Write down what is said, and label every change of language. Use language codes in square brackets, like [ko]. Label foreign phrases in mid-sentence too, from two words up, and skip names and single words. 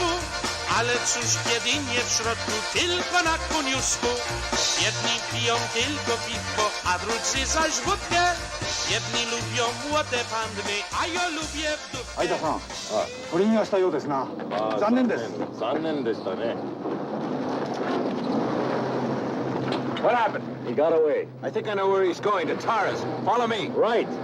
[pl] Ale cóż, kiedy nie w środku, tylko na koniuszku. Jedni piją tylko piwko, a drudzy zaś wódkę. Jedni lubią młode panny, a ja lubię wdówkę. [ja] 相田さん、取り逃がしたようですな。残念です。残念でしたね。 [en] What happened? He got away. I think I know where he's going, to Tara's. Follow me. Right.